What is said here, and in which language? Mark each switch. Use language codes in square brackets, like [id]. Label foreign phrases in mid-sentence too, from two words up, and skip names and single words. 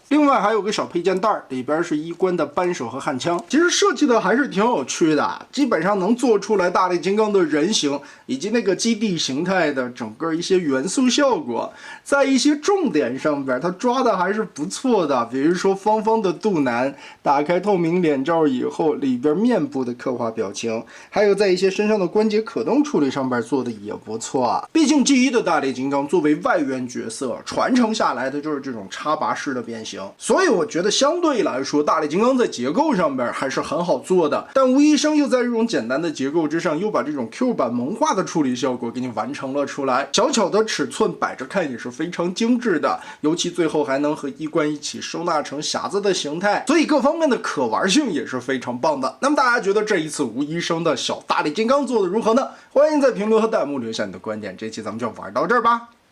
[zh] 另外還有個小配件袋，裡邊是衣冠的扳手和焊槍，其實設計的還是挺有趣的，基本上能做出來大力金刚的人形以及那個基地形態的整個一些元素效果，在一些重點上邊它抓的還是不錯的，比如說方方的肚腩，打開透明臉罩以後裡邊面部的刻畫表情，還有在一些身上的關節可动處理上邊做的也不錯啊。畢竟 G1 的大力金刚作为外援角色，傳承下來的就是這種插拔式的變形，所以我覺得相對來說，大力金剛在結構上邊還是很好做的。但吳醫生又在這種簡單的結構之上，又把這種 Q 版萌化的處理效果給你完成了出來。小巧的尺寸擺着看也是非常精緻的，尤其最後還能和衣冠一起收納成匣子的形態，所以各方面的可玩性也是非常棒的。那麼大家覺得這一次吳醫生的小大力金剛做的如何呢？歡迎在評論和彈幕留下你的觀點。這期咱們就玩到這兒吧。